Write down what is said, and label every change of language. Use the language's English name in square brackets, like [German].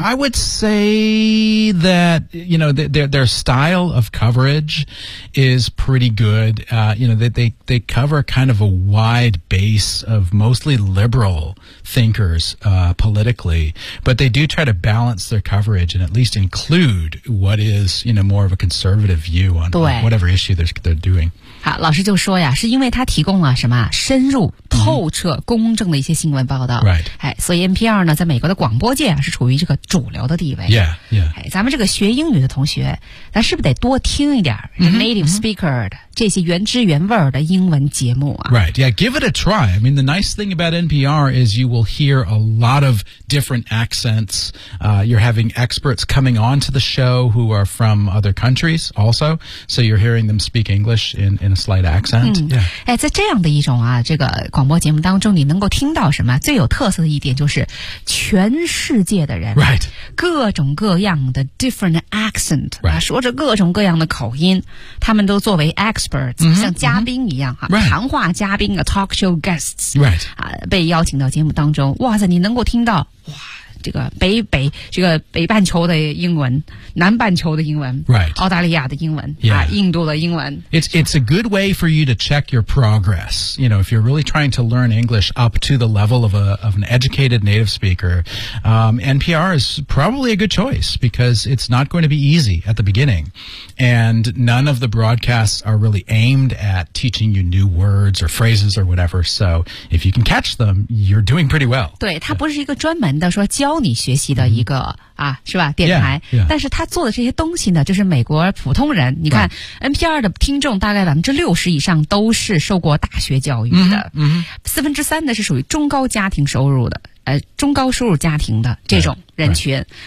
[English] I would say that you know, their style of coverage is pretty good、you know, they cover kind of a wide base of mostly liberal thinkersPolitically, but they do try to balance their coverage and at least include what is, you know, more of a conservative view on whatever issue they're doing. [Chinese] 好，老师就说呀，是因为他提供了什么深入、透彻、公正的一些新闻报道。 [English] Right. [Chinese] 哎，所以 NPR 呢，在美国的广播界啊，是处于这个主流的地位。 [English] Yeah, yeah. [Chinese] 哎，咱们这个学英语的同学，咱是不是得多听一点 native speaker 的？这些原汁原味的英文节目啊。 [English] Right, yeah, give it a try. I mean, the nice thing about NPR is you will hear a lot of different accents. You're having experts coming on to the show who are from other countries also. So you're hearing them speak English in in a slight accent.、 [Chinese] 嗯、yeah. 哎，在这样的一种啊，这个广播节目当中，你能够听到什么？最有特色的一点就是全世界的人 [English] ，right， [Chinese] 各种各样的 [English] different accent， right， [Chinese] 说着各种各样的口音，他们都作为 experts，、 mm-hmm. 像嘉宾一样哈、啊， [English] right. [Chinese] 谈话嘉宾啊 ， [English] talk show guests， right， [Chinese] 啊，被邀请到节目当中，哇塞，你能够听到哇。这个北半球的英文，南半球的英文、 [English] right. [Chinese] 澳大利亚的英文、 [English] yeah. [Chinese] 啊、印度的英文 [English] It's a good way for you to check your progress. You know, if you're really trying to learn English up to the level of an educated native speaker、NPR is probably a good choice because it's not going to be easy at the beginning. And none of the broadcasts are really aimed at teaching you new words or phrases or whatever. So if you can catch them, you're doing pretty well. [Chinese] 对，它不是一个专门的说教你学习的一个、mm-hmm. 啊，是吧？电台， [English] yeah, yeah. [Chinese] 但是他做的这些东西呢，就是美国普通人。你看、 [English] right. [Chinese] NPR 的听众大概60%以上都是受过大学教育的， 3/4 呢是属于中高家庭收入的，中高收入家庭的这种人群，